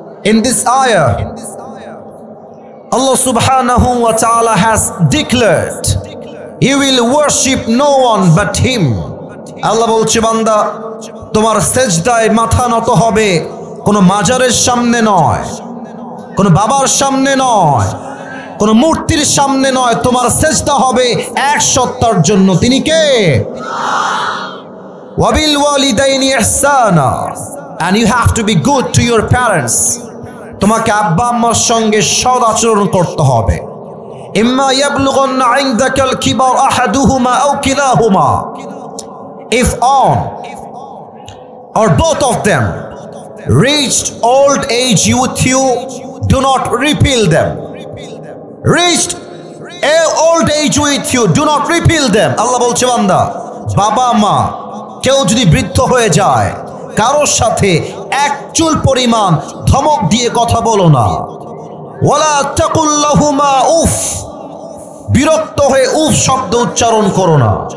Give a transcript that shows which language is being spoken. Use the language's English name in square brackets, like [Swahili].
[English] In this ayah, Allah subhanahu wa ta'ala has declared, He will worship no one but Him. [Bangla] Allah বলছে, বান্দা তোমার সেজদায় মাথা নত হবে কোনো মাজারের সামনে নয়, কোনো বাবার সামনে নয়, কোনো মূর্তির সামনে নয়। তোমার সেজদা হবে এক সত্তার জন্য। তিনি কে? [Arabic] ওয়াবিল ওয়ালিদাইনি ইহসানা, [English] and you have to be good to your parents. [Bangla] তোমাকে আব্বা আম্মার সঙ্গে সৎ আচরণ করতে হবে। [Arabic] ইম্মা ইয়াবলুগান্না ইনদাকাল কিবার আহাদুহুমা আও কিলাহুমা, [English] if one or both of them reached old age with you, do not repel them. Reached old age with you, do not repel them. [Bangla] আল্লাহ বলছে, বান্দা বাবা মা কেউ যদি বৃদ্ধ হয়ে যায়, কারোর সাথে এক চুল পরিমাণ ধমক দিয়ে কথা বলো না। [Arabic] ওয়ালা তাকুল লাহুমা উফ, [Bangla] বিরক্ত হয়ে উফ শব্দ উচ্চারণ করো না।